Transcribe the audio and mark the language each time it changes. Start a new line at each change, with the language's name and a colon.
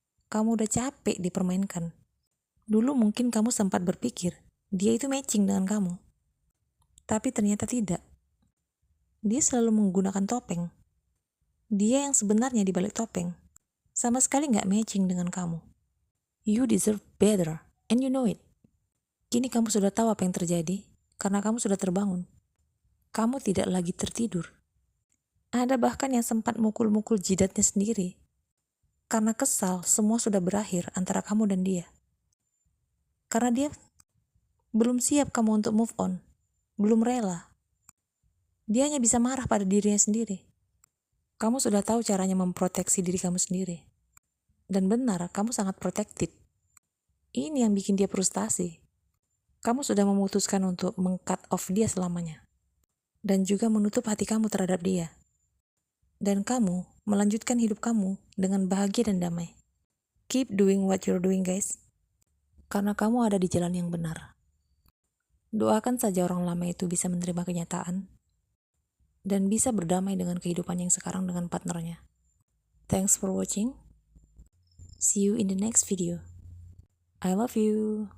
Indonesian: Kamu udah capek dipermainkan. Dulu mungkin kamu sempat berpikir dia itu matching dengan kamu. Tapi ternyata tidak. Dia selalu menggunakan topeng. Dia yang sebenarnya di balik topeng sama sekali gak matching dengan kamu.
English: You deserve better and you know it.
Indonesian: Kini kamu sudah tahu apa yang terjadi karena kamu sudah terbangun. Kamu tidak lagi tertidur. Ada bahkan yang sempat mukul-mukul jidatnya sendiri. Karena kesal semua sudah berakhir antara kamu dan dia. Karena dia belum siap kamu untuk move on. Belum rela. Dia hanya bisa marah pada dirinya sendiri. Kamu sudah tahu caranya memproteksi diri kamu sendiri. Dan benar, kamu sangat protected. Ini yang bikin dia frustasi. Kamu sudah memutuskan untuk meng-cut off dia selamanya. Dan juga menutup hati kamu terhadap dia. Dan kamu melanjutkan hidup kamu dengan bahagia dan damai.
English: Keep doing what you're doing, guys.
Indonesian: Karena kamu ada di jalan yang benar. Doakan saja orang lama itu bisa menerima kenyataan dan bisa berdamai dengan kehidupan yang sekarang dengan partnernya.
English: Thanks for watching. See you in the next video. I love you.